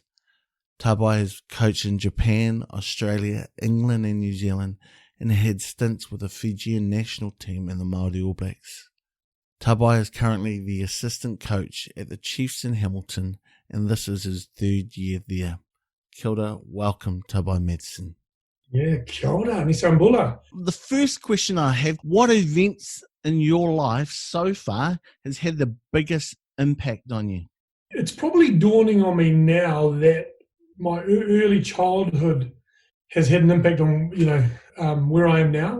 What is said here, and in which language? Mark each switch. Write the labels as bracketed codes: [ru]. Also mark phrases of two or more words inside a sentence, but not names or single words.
[en] Tabai has coached in Japan, Australia, England and New Zealand, and had stints with the Fijian national team and the Māori All Blacks. Tabai is currently the assistant coach at the Chiefs in Hamilton, and this is his 3rd year there. [mi] Kia ora, [en] welcome Tabai Matson. Yeah, [mi] kia ora, [en] nisambula. The first question I have, what events in your life so far has had the biggest impact on you? It's probably dawning on me now that my early childhood has had an impact on, where I am now.